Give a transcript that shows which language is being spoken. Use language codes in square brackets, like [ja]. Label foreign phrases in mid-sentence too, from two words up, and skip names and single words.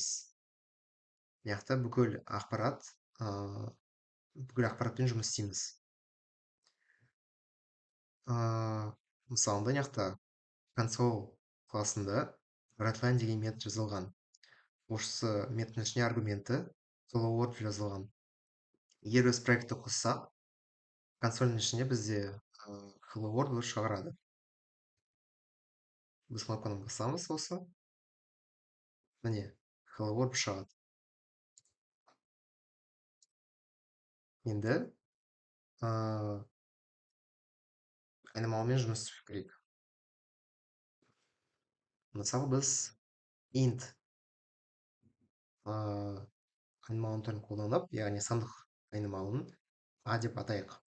[kk] Мына жақта бүкіл ақпаратпен жұмыс істейміз. Мысалында мына жақта console классында writeline деген метод жазылған. Осы методтың ішіне аргументі [en] hello world [kk] жазылған. Егер біз проектті қоссақ, консольдің ішінде бізде [en] hello world [kk] шығарады. Біз кнопканы басамыз осы. Міне, [en] hello world шығады. [kk] Енді айнымалымен жұмыс істеу керек. Мысалы біз int айнымалының түрін қолданып, яғни сандық айнымалын a деп атайық.